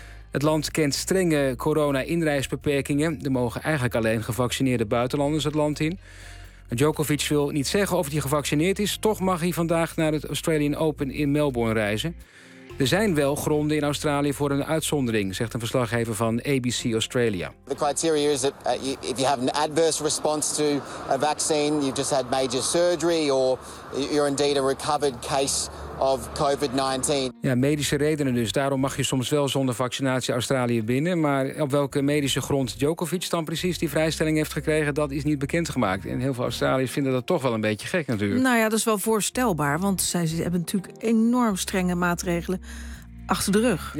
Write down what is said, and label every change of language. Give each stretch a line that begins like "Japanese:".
Dutch: Het land kent strenge corona-inreisbeperkingen. Er mogen eigenlijk alleen gevaccineerde buitenlanders het land in. Djokovic wil niet zeggen of hij gevaccineerd is. Toch mag hij vandaag naar het Australian Open in Melbourne reizen. Er zijn wel gronden in Australië voor een uitzondering, zegt een verslaggever van ABC Australia.
English: The criteria is that if you have an adverse response to a vaccine, you've just had major surgery or you're indeed a recovered case of COVID-19.
Dutch: Ja, medische redenen dus. Daarom mag je soms wel zonder vaccinatie Australië binnen. Maar op welke medische grond Djokovic dan precies die vrijstelling heeft gekregen, dat is niet bekendgemaakt. En heel veel Australiërs vinden dat toch wel een beetje gek natuurlijk. Nou ja, dat is wel voorstelbaar, want zij hebben natuurlijk enorm strenge maatregelen achter de rug.